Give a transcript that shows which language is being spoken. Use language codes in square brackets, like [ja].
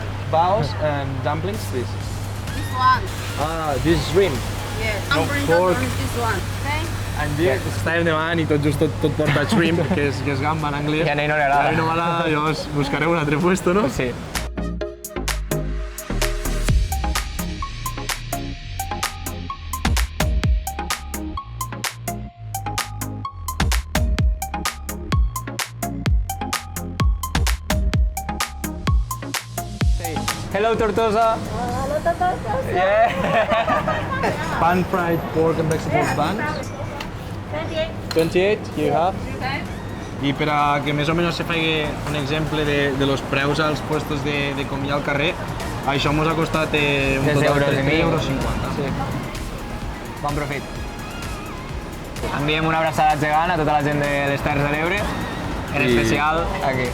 [en] Baos and dumplings, please. This one. Ah, this is shrimp. Yes. No Dumpling, pork. this one. Okay. And this, [ca] estàvem demanant i tot just tot porta shrimp, que és gamba en anglès. I a ell no li agrada. A ell no m'agrada, llavors buscaré un altre puesto, no? Sí. [en] Hello, Tortosa. Hello, Tortosa. Yeah. Pan-fried pork and vegetables buns. 28 you have? [ca] I per a que més o menys se faci un exemple de los preus als puestos de comida al carrer, això mos ha costat un total de 3,50 €. Sí. Bon profit. Enviem una abraçada gegant a tota la gent de les Terres de l'Ebre, en especial aquí.